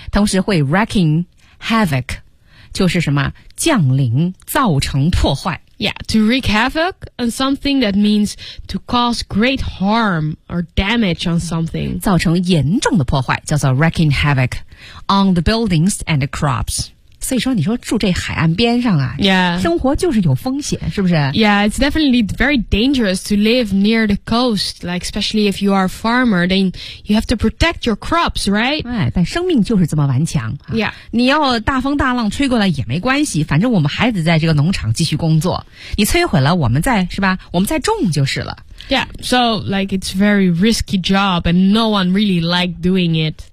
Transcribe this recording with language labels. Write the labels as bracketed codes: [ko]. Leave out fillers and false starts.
[zh] 同时会 [en] wreaking havoc, [zh] 就是什么降临造成破坏。 [en] Yeah, to wreak havoc on something, that means to cause great harm or damage on something. [zh] 造成严重的破坏叫做 [en] wreaking havoc on the buildings and the crops. [zh] 所以说你说住这海岸边上啊、 yeah. 生活就是有风险是不是 [en] Yeah, it's definitely very dangerous to live near the coast, like especially if you are a farmer, then you have to protect your crops, right? [zh] 哎，但生命就是这么顽强、啊、 Yeah. 你要大风大浪吹过来也没关系，反正我们还得在这个农场继续工作，你摧毁了我们再是吧，我们再种就是了。 [en] Yeah, so like it's a very risky job and no one really liked doing it.